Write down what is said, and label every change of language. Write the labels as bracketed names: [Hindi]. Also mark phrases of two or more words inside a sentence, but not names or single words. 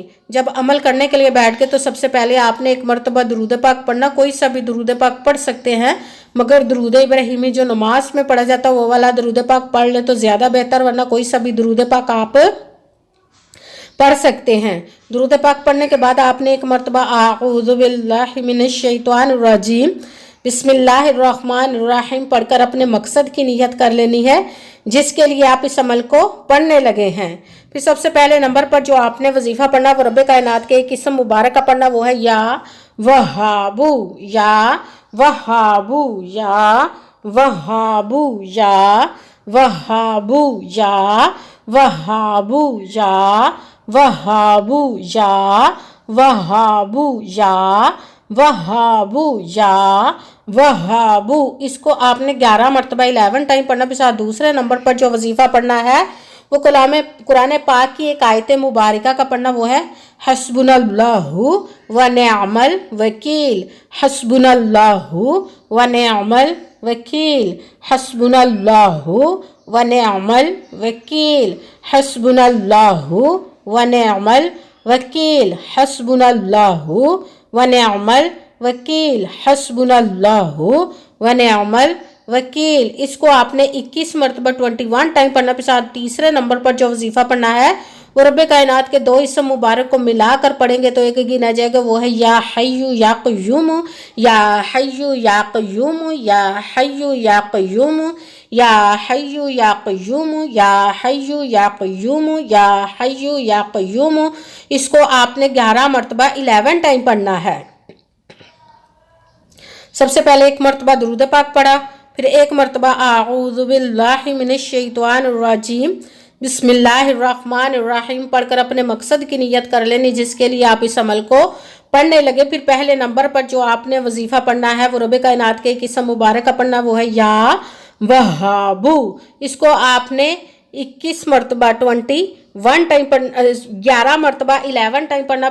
[Hindi] जब अमल करने के लिए बैठ के तो सबसे पहले आपने एक मरतबा दुरूद पाक पढ़ना। कोई सा भी दुरूद पाक पढ़ सकते हैं, मगर दुरूद इब्राहिमी जो नमाज में पढ़ा जाता है वो वाला दुरूद पाक पढ़ ले तो ज़्यादा बेहतर, वरना कोई सा भी दुरूद पाक आप पढ़ सकते हैं। दुरूद पाक पढ़ने के बाद आपने एक मरतबा [Arabic] أعوذ بالله من الشيطان الرجيم بسم الله الرحمن الرحيم [Hindi] पढ़कर अपने मकसद की नियत कर लेनी है जिसके लिए आप इस अमल को पढ़ने लगे हैं। फिर सबसे पहले नंबर पर जो आपने वजीफा पढ़ना वो रब्बे कायनात के एक इस्म मुबारक का पढ़ना, वो है [Arabic] يا وهاب، يا وهاب، يا وهاب، يا وهاب، يا وهاب، يا وهاب، يا وهاب، يا وهاب، يا وهاب. [Hindi] इसको आपने 11 मरतबा 11 टाइम पढ़ना। फिर साथ दूसरे नंबर पर जो वजीफा पढ़ना है वो कुरान पाक की एक आयत मुबारका का पढ़ना, वो है [Arabic] حسبنا الله ونعم الوكيل، حسبنا الله ونعم الوكيل، حسبنا الله ونعم الوكيل، حسبنا الله ونعم الوكيل، حسبنا الله ونعم الوكيل، حسبنا الله ونعم الوكيل. [Hindi] इसको आपने 21 मरतबा 21 टाइम पढ़ना। फिर साथ तीसरे नंबर पर जो वजीफा पढ़ना है वो रब्बे कायनात के 2 इस्म मुबारक को मिलाकर पढ़ेंगे तो एक गिना जाएगा, वो है [Arabic] يا حي يا قيوم، يا حي يا قيوم، يا حي يا قيوم، يا حي يا قيوم، يا حي يا قيوم، يا حي يا قيوم. [Hindi] इसको आपने 11 मरतबा 11 टाइम पढ़ना है। सबसे पहले एक मरतबा दुरूद पाक पढ़ा, फिर एक मरतबा [Arabic] أعوذ بالله من الشيطان الرجيم بسم الله الرحمن الرحيم [Hindi] पढ़कर अपने मकसद की नियत कर लेनी जिसके लिए आप इस अमल को पढ़ने लगे। फिर पहले नंबर पर जो आपने वजीफा पढ़ना है वो रब्बे कायनात के एक इस्म मुबारक का पढ़ना, वो है [Arabic] يا وهاب. [Hindi] इसको आपने 21 मरतबा 21 टाइम पढ़ना, 11 मरतबा 11 टाइम पढ़ना।